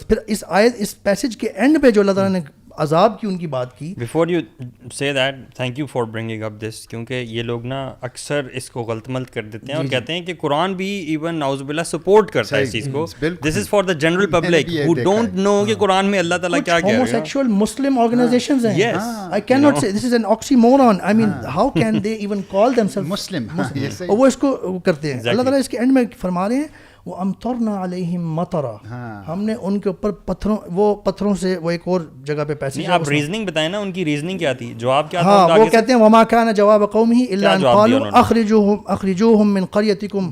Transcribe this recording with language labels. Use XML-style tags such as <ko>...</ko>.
<ur>پھر اس آیت اس پیسج کے اینڈ پہ جو اللہ تعالیٰ نے عذاب کی ان کی بات کی.</ur> <en>before you say that thank you for bringing up this,</en> <ur>کیونکہ یہ لوگ نا اکثر اس کو غلط ملت کر دیتے ہیں اور کہتے ہیں کہ قرآن بھی ایون نعوذ باللہ سپورٹ کرتا ہے اس چیز کو.</ur> <en>this is for the general public who don't know</en> <ur>کہ قرآن میں اللہ تعالیٰ کیا کہہ رہا ہے. ہوموسیکشول مسلم آرگنائزیشنز ہیں.</ur> <en>I cannot say this is an oxymoron. I mean how can they even call themselves</en> <ur>مسلم, اور وہ اس کو کرتے ہیں. اللہ تعالیٰ اس کے اینڈ میں فرما رہے ہیں</ur> <ar>وَأَمْطَرْنَا عَلَيْهِمْ مَطَرًا,</ar> <ur>ہم نے ان کے اوپر پتھروں سے, وہ ایک اور جگہ پہ پیسے. آپ ریزننگ بتائیں نا, ان کی ریزننگ کیا تھی, جواب کیا تھا؟ ہاں وہ کہتے ہیں</ur> <ar>وَمَا كَانَ جَوَابَ قَوْمِهِ إِلَّا أَنْ قَالُوا أَخْرِجُوهُمْ مِنْ قَرْيَتِكُمْ</ar>